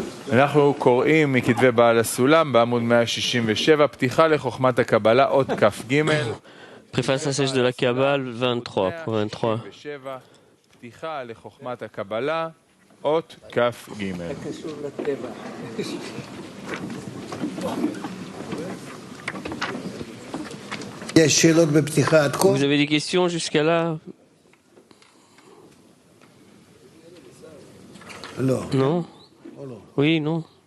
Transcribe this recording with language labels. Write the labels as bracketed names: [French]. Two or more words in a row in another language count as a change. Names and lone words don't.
[Hebrew] אנחנו קוראים מכתבי בעל הסולם בעמוד 167, פתיחה לחוכמת הקבלה, אות כ"ג. [French] Préface à sèche de la Kabbale 23 pour 23. [Hebrew] פתיחה לחוכמת הקבלה, אות כ"ג. [French] Vous avez des questions jusqu'à là? Non? Oui, non?